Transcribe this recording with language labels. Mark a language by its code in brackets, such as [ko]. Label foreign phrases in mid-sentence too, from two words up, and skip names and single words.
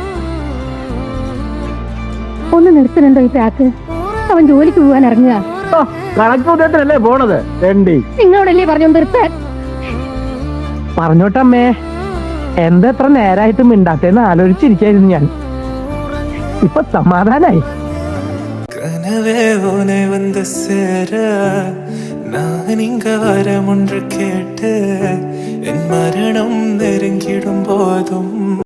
[ml] ഒന്ന് നിർത്തുന്നുണ്ടോ ഈ പാക്ക്? അവൻ ജോലിക്ക് പോകാൻ ഇറങ്ങുക. കണക്കുദ്യത്തിനല്ലേ പോണത് തണ്ടി? നിങ്ങളോടല്ലേ പറഞ്ഞു നിർത്താൻ? പറഞ്ഞോട്ടമ്മേ. എന്താ എത്ര നേരായിട്ട് മിണ്ടാത്തേന്ന് ആലോചിച്ചിരിക്കായിരുന്നു ഞാൻ. ഇപ്പൊ സമാധാനായി. [ta] கனவே உனை வந்து சேர நான் இங்க வரம் ஒன்று கேட்டு என் மரணம் நெருங்கிடும் போதும்